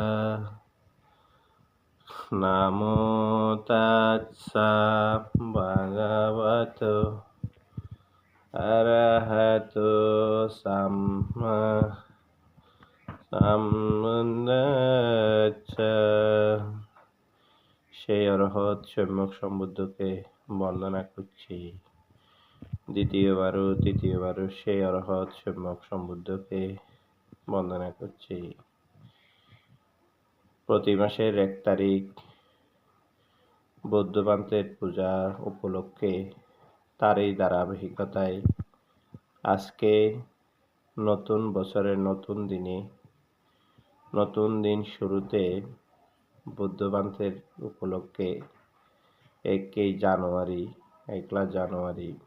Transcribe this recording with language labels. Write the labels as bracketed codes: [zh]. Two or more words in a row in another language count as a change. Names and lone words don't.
[pi] নমো তাস্সা ভগবতো আরহাতো সাম্মা সম্বুদ্ধাস্সা। [bn] সেই অরহৎ সম্যক সম্বুদ্ধকে বন্দনা করছি। তৃতীয়বারও সেই অরহৎ সম্যক সম্বুদ্ধকে বন্দনা করছি। প্রতি মাসের 1 তারিখ বৌদ্ধপান্থের পূজা উপলক্ষে তারই ধারাবাহিকতায় আজকে নতুন বছরের নতুন দিনে নতুন দিন শুরুতে বৌদ্ধপান্থের উপলক্ষে 1 জানুয়ারি